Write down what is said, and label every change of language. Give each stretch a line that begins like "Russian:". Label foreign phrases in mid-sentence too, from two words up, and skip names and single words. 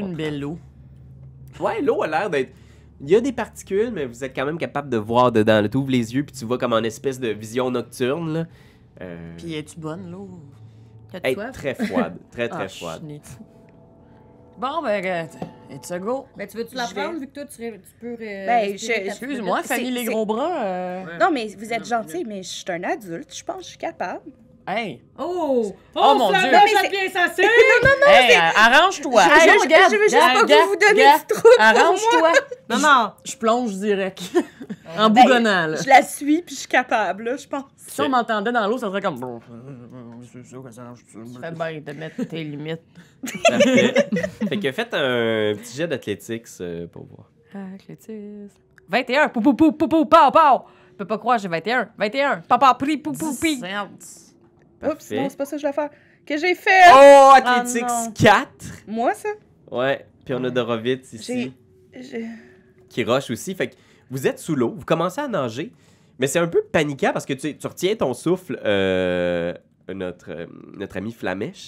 French: C'est une belle eau. Ouais, l'eau a l'air d'être... Il y a des particules, mais vous êtes quand même capable de voir dedans. Tu ouvres les yeux, puis tu vois comme en espèce de vision nocturne, là. Puis es-tu bonne, l'eau? T'as-tu Elle est soif? très froide. Très Ah, froide. chenille. Bon, ben,
English: it's a go.
French: Ben, tu veux-tu la Je vais- prendre vu que toi, tu peux... Ben, Excuse-moi, C'est- Fanny les c'est- gros bras. Non, mais vous êtes gentil, mais je suis un adulte. Je pense que je suis capable. Hey! Oh! Oh, mon Dieu! mais ça c'est- devient ça, Hey, arrange-toi! Je- Hey, je- regarde, je veux juste regarde, pas que vous vous donniez regarde, du trouble pour Arrange-toi! Non, non! Je plonge direct. En bougonnant, là. Je la suis, puis je suis capable, là, je pense. Si on m'entendait dans l'eau, ça serait comme... Tu fais bien de mettre tes limites. Parfait. Fait que faites un petit jet d'athlétiques pour voir. Athlétisme. 21! Pou, pou, pou, pou, pou, pow, pow! Je peux pas croire, j'ai 21. 21! Papa, pri, pou, pou, pi! Oups, Parfait. non, c'est pas ça que je vais faire. Que j'ai fait? Oh, Athletics non. 4! Moi, ça? Ouais, puis on a Dorovitz ici, J'ai... qui rush aussi. Fait que vous êtes sous l'eau, vous commencez à nager, mais c'est un peu paniquant parce que tu retiens ton souffle, notre ami Flamèche.